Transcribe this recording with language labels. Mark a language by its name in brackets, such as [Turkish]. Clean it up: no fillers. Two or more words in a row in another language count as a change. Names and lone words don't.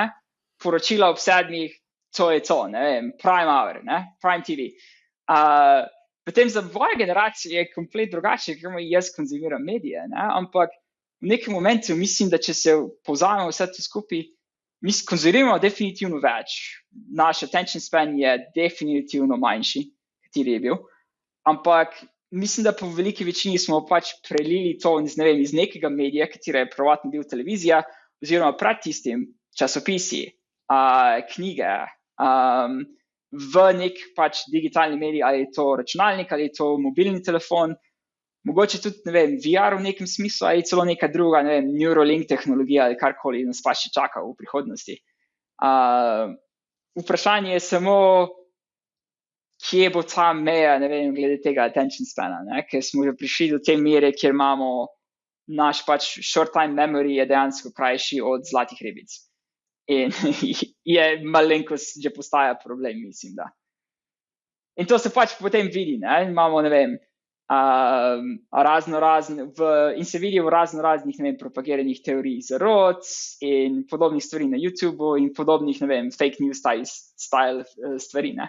[Slovenian] Poročila ob 7, to je to, Prime Hour, ne, Prime TV. Potem za moje generacije je komplet drugače, ker jaz konzumiram medije, ne, ampak v nekem momentu mislim, da če se povzamemo vse to skupaj, mi konzumiramo definitivno več. Naš [English] attention span [Slovenian] je definitivno manjši, kateri je bil, ampak mislim, da po veliki večini smo pač prelili to iz nekega medija, katera je prvotno bil televizija, oziroma pred tistim časopisi, knjige, v nek pač digitalni medij, ali je to računalnik, ali je to mobilni telefon, mogoče tudi, VR v nekem smislu, ali celo neka druga, Neuralink tehnologija, ali karkoli nas pa še čaka v prihodnosti. Vprašanje je samo, kje bo ta meja, glede tega [English] attention spana, [Slovenian] ne? Ker smo že prišli do te mere, kjer imamo naš pač [English] short time memory [Slovenian] je dejansko krajši od zlatih ribic. In je malenkost že postaja problem, mislim, da. In to se pač potem vidi, ne? Imamo, in se vidi v raznoraznih, propagiranih teorij zarot in podobnih stvari na YouTubeu in podobnih, [English] fake news style [Slovenian] stvari, ne.